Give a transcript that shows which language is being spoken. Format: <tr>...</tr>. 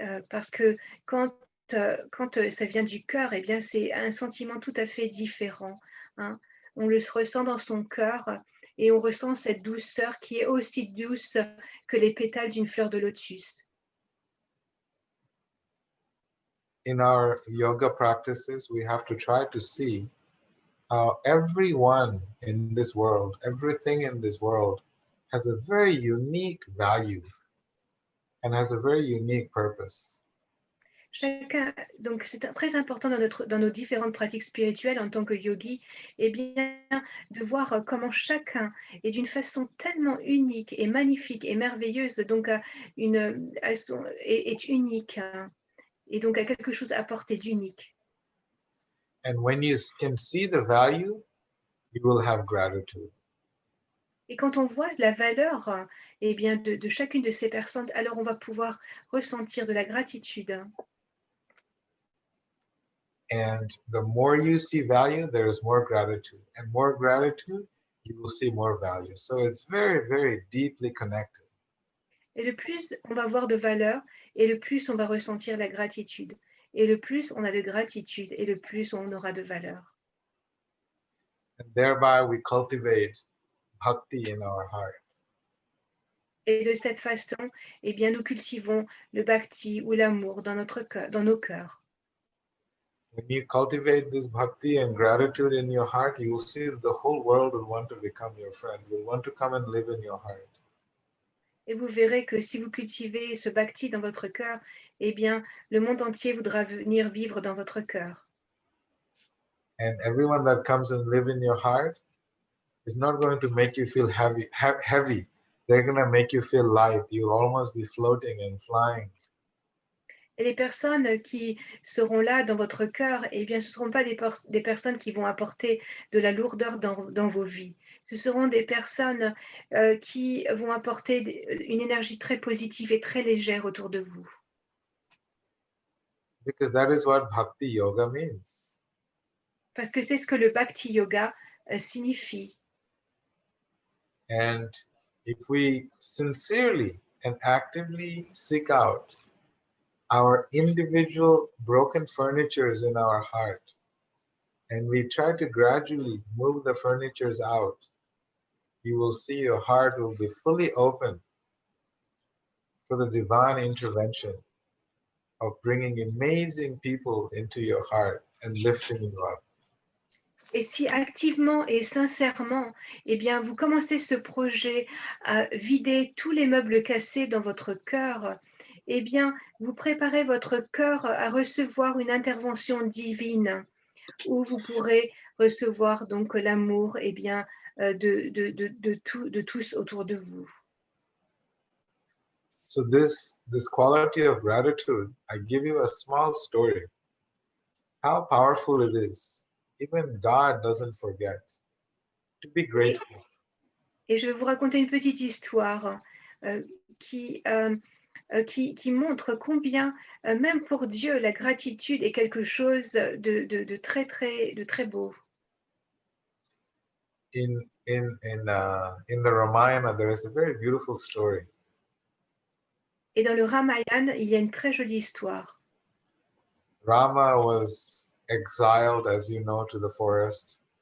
<fr>Parce que quand ça vient du cœur, eh bien, c'est un sentiment tout à fait différent. Hein. On le ressent dans son cœur et on ressent cette douceur qui est aussi douce que les pétales d'une fleur de lotus.</fr> <en>In our yoga practices, we have to try to see how everyone in this world, everything in this world, has a very unique value and has a very unique purpose.</en> <fr>Donc c'est très important dans nos différentes pratiques spirituelles en tant que yogi, eh bien, de voir comment chacun est d'une façon tellement unique et magnifique et merveilleuse, donc est unique, hein, et donc a quelque chose à apporter d'unique.</fr> <en>And when you can see the value, you will have gratitude.</en> <fr>Et quand on voit la valeur, eh bien, de chacune de ces personnes, alors on va pouvoir ressentir de la gratitude.</fr> <en>And the more you see value, there is more gratitude. And more gratitude, you will see more value. So it's very, very deeply connected.</en> <fr>Et le plus on va voir de valeur, et le plus on va ressentir la gratitude. Et le plus on a de gratitude, et le plus on aura de valeur.</fr> <en>And thereby we cultivate bhakti in our heart.</en> <fr>Et de cette façon, eh bien, nous cultivons le bhakti ou l'amour dans notre cœur, dans nos cœurs.</fr> <en>When you cultivate this bhakti and gratitude in your heart, you will see that the whole world will want to become your friend, will want to come and live in your heart.</en> <fr>Et vous verrez que si vous cultivez ce bhakti dans votre cœur, eh bien, le monde entier voudra venir vivre dans votre cœur.</fr> <en>And everyone that comes and live in your heart is not going to make you feel heavy. They're going to make you feel light. You'll almost be floating and flying.</en> <fr>Et les personnes qui seront là dans votre cœur, eh bien, ce ne seront pas des personnes qui vont apporter de la lourdeur dans vos vies. Ce seront des personnes qui vont apporter une énergie très positive et très légère autour de vous.</fr> <en>Because that is what bhakti yoga means.</en> <fr>Parce que c'est ce que le bhakti yoga signifie.</fr> <en>And if we sincerely and actively seek out our individual broken furnitures in our heart, and we try to gradually move the furnitures out, you will see your heart will be fully open for the divine intervention of bringing amazing people into your heart and lifting you up.</en> <fr>Et si activement et sincèrement, eh bien, vous commencez ce projet à vider tous les meubles cassés dans votre cœur, eh bien, vous préparez votre cœur à recevoir une intervention divine où vous pourrez recevoir donc l'amour, eh bien, de tous autour de vous.</fr> <en>So this quality of gratitude, I give you a small story. How powerful it is. Even God doesn't forget to be grateful.</en> <fr>Et je vais vous raconter une petite histoire qui montre combien, même pour Dieu, la gratitude est quelque chose de très beau.</fr> <en>In the Ramayana, there is a very beautiful story.</en> <fr>Et dans le Ramayana, il y a une très jolie histoire.</fr> <en>Rama was exiled, as you know, to the forest.</en>